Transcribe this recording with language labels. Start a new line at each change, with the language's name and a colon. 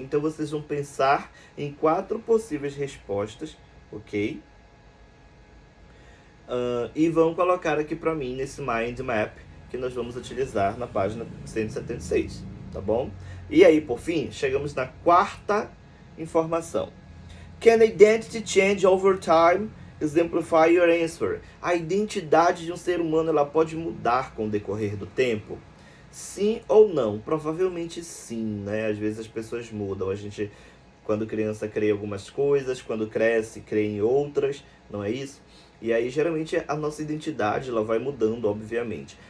Portuguese: Então vocês vão pensar em 4 possíveis respostas, ok? E vão colocar aqui para mim nesse mind map que nós vamos utilizar na página 176, tá bom? E aí, por fim, chegamos na 4ª informação.
English: Can identity change over time? Exemplify your answer.
Portuguese: A identidade de um ser humano ela pode mudar com o decorrer do tempo? Sim ou não? Provavelmente sim, né? Às vezes as pessoas mudam. A gente, quando criança, crê em algumas coisas, quando cresce, crê em outras, não é isso? E aí, geralmente, a nossa identidade ela vai mudando, obviamente.